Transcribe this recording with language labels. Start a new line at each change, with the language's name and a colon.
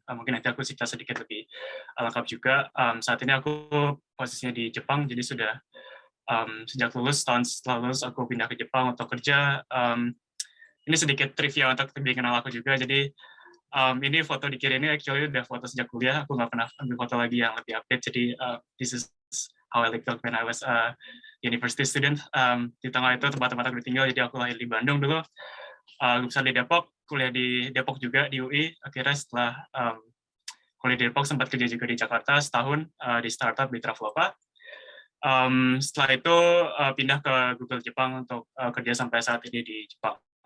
Indonesian: Mungkin nanti aku cerita sedikit lebih lengkap juga. Saat ini aku posisinya di Jepang, jadi sudah sejak lulus, tahun setelah lulus aku pindah ke Jepang untuk kerja. Ini sedikit trivia untuk lebih kenal aku juga. Jadi ini foto di kiri ini actually udah foto sejak kuliah. Aku nggak pernah ambil foto lagi yang lebih update. Jadi
English: this is how I looked when I was a university student.
Indonesian: Di tengah itu tempat-tempat aku tinggal. Jadi aku lahir di Bandung dulu. Besar di Depok, kuliah di Depok juga di UI. Akhirnya setelah kuliah di Depok sempat kerja juga di Jakarta setahun di startup di Traveloka. Setelah itu pindah ke Google Jepang untuk kerja sampai saat ini di Jepang.